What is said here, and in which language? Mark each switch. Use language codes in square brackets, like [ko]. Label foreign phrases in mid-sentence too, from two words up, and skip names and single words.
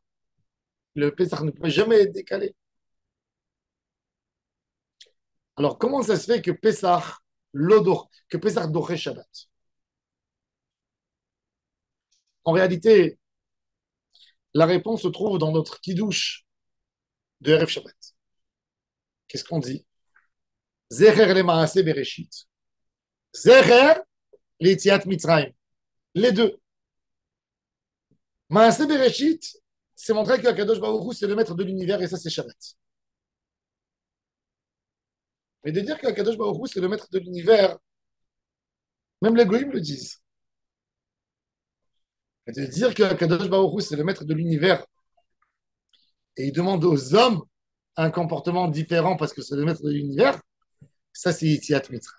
[fr] Le Pessah ne peut jamais être décalé. Alors comment ça se fait que Pessah, que Pessah doré Shabbat? En réalité, la réponse se trouve dans notre kiddush de Erev Shabbat. Qu'est-ce qu'on dit? [he] זכר למעשה בראשית. זכר ליציאת מצרים. [fr] Les deux. [he] מעשה בראשית, [fr] c'est montrer que [he] קדוש ברוך הוא, [fr] c'est le maître de l'univers et ça, c'est Shabbat. Mais de dire que [he] קדוש ברוך הוא, [fr] c'est le maître de l'univers, même les goïms le disent. Mais de dire que [he] קדוש ברוך הוא, [fr] c'est le maître de l'univers et il demande aux hommes un comportement différent parce que c'est le maître de l'univers, ça, c'est [he] יציאת מצרים.